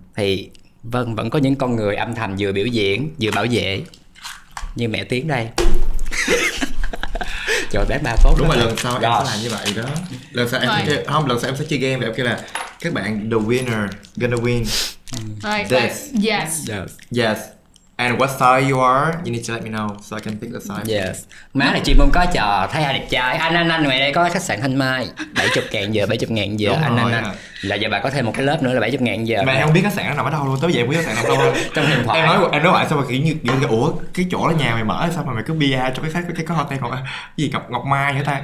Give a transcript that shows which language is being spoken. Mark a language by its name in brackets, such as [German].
[Vietnamese] Thì vâng, vẫn có những con người âm thầm vừa biểu diễn vừa bảo vệ, như mẹ Tiến đây. Trời, bé ba tốt. Đúng rồi, lần sau em sẽ làm như vậy đó. Lần sau em sẽ chơi, không, lần sau em sẽ chơi game và em kêu là các bạn [English] the winner gonna win this. Yes. Yes. And what size you are, you need to let me know so I can pick the size. Yes. [Vietnamese] Má này chuyên môn có trò thấy ai đẹp trai. Anh ngoài đây có khách sạn Thanh Mai 70.000 giờ, 70.000 giờ. Anh là giờ bà có thêm một cái lớp nữa là 70.000 giờ. Mà em không biết khách sạn nó nằm ở đâu luôn, tới giờ em biết khách sạn nằm đâu. Trong điện thoại. Em nói lại sao mà kiểu như ủa cái chỗ đó nhà mày mở sao mà mày cứ bia cho cái hotel còn gì Ngọc Mai hả ta?